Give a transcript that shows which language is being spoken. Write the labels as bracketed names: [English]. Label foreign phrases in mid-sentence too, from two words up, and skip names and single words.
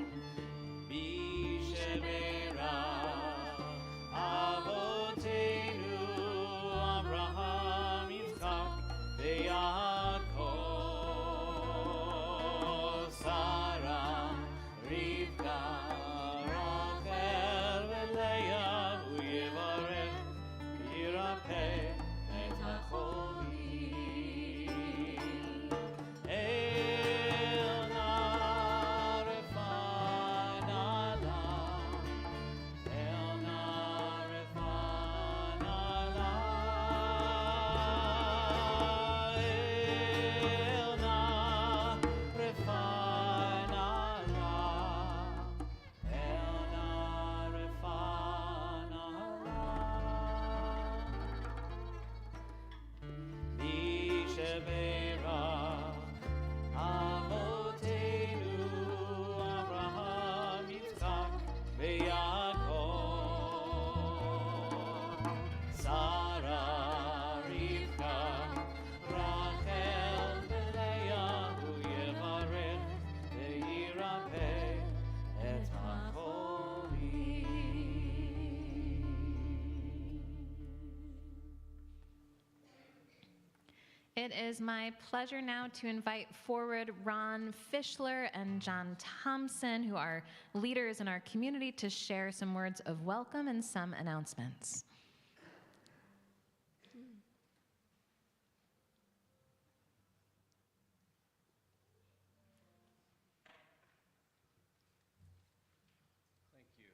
[Hebrew] מי שברך, אבותינו, אברהם, יצחק, ויעקב, שרה, רבקה, רחל, ולאה, הוא יברך, וירפא, את החולים. אל נא רפא נא לה, אל נא רפא נא לה, אל נא רפא נא לה, אל נא רפא נא לה. מי שברך, אבותינו, אברהם, יצחק, ויעקב, שרה, רבקה, רחל, ולאה, הוא יברך, וירפא, את החולים. [English] It is my pleasure now to invite forward Ron Fischler and John Thompson, who are leaders in our community, to share some words of welcome and some announcements. Thank you.